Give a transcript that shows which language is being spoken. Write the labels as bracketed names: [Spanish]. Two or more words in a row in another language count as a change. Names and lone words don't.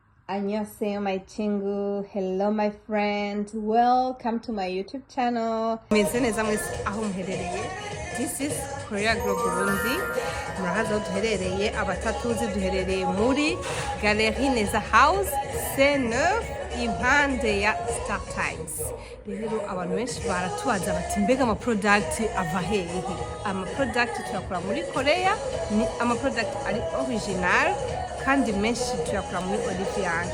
[Korean] 안녕하세요, [English] my 친구. Hello, my friend. Welcome to my YouTube channel. This is Korea Girl Burundi. [Rundi] Murahaza duherereye abatatuzi duherereye muri Galerie Neza House C9 impande ya Star Times. Rero abantu benshi baratubaza bati mbega ama product ava hehe? Ama product tuyakora muri Korea, ni ama product ari original kandi menshi tuyakora muri Burundianmominkorea.